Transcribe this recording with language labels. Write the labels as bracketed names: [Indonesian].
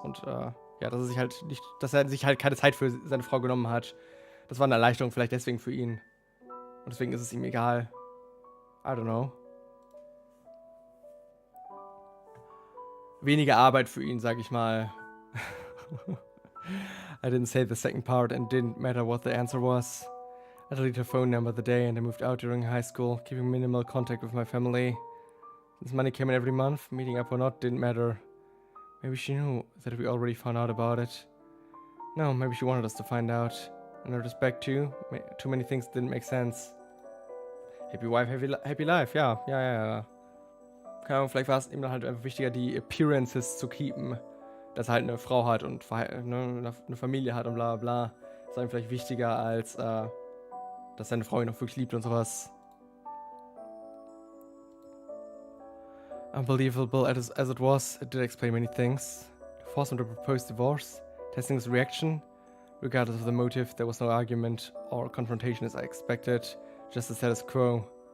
[German] Und ja, dass er sich halt keine Zeit für seine Frau genommen hat. Das war eine Erleichterung vielleicht deswegen für ihn. Und deswegen ist es ihm egal. [English] I don't know. [German] Weniger Arbeit für ihn, sag ich mal. [English] I didn't say the second part and didn't matter what the answer was. I deleted her phone number the day and I moved out during high school, keeping minimal contact with my family. Since money came in every month, meeting up or not didn't matter. Maybe she knew that we already found out about it. No, maybe she wanted us to find out. In retrospect too many things didn't make sense. Happy wife, happy life, ja. [German] Keine Ahnung, vielleicht war es ihm dann halt einfach wichtiger, die Appearances zu keepen. Dass er halt eine Frau hat und eine Familie hat und bla bla bla. Das war ihm vielleicht wichtiger, als dass seine Frau ihn auch wirklich liebt und sowas. [English] Unbelievable as it was, it did explain many things. To force him to propose divorce, testing his reaction. Regardless of the motive, there was no argument or confrontation as I expected, just the status quo.